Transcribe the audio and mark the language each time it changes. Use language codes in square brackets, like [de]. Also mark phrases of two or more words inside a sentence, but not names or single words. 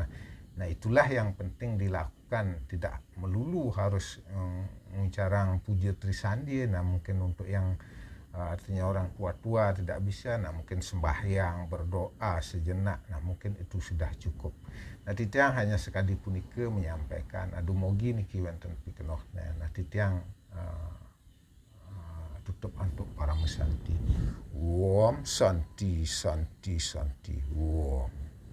[id] Nah, itulah yang penting dilakukan, tidak melulu harus ngucarang puja Trisandie. Nah, mungkin untuk yang artinya orang tua-tua tidak bisa, nah mungkin sembahyang, berdoa sejenak, nah mungkin itu sudah cukup. [ban] Nah, Titiang [id] hanya sekali [ban] punika menyampaikan adumogi niki wonten pikenoh. [id] Nah, Titiang tutup untuk para mesanti. [sa] Om Santi Santi Santi. Om.